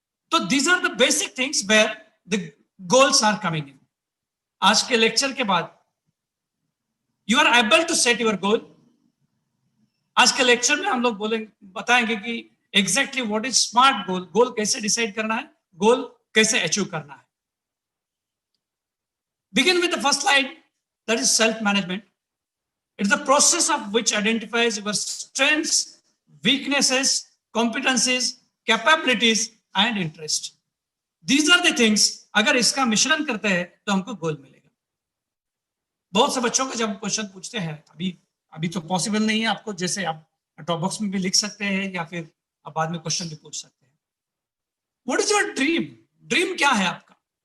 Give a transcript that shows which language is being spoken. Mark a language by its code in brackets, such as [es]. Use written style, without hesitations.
[en] तो these are the basic things where the goals are coming in. [hi] आज के lecture के बाद [en] You are able to set your goal. [hi] आज के लेक्चर में हम लोग बताएंगे कि [en] exactly what is smart goal, [hi] गोल कैसे डिसाइड करना है, गोल कैसे अचीव करना है. [en] Begin with the first slide, that is self-management. It's the process of which identifies your strengths, weaknesses, competencies, capabilities, and interest. These are the things, [hi] अगर इसका मिश्रण करते हैं तो हमको गोल मिलेगा. बहुत से बच्चों को जब क्वेश्चन पूछते हैं, अभी तो पॉसिबल नहीं है आपको, जैसे आप टॉप बॉक्स में भी लिख सकते हैं या फिर आप बाद में क्वेश्चन भी पूछ सकते हैं. [en] What is your dream? [hi] Dream क्या है आपका?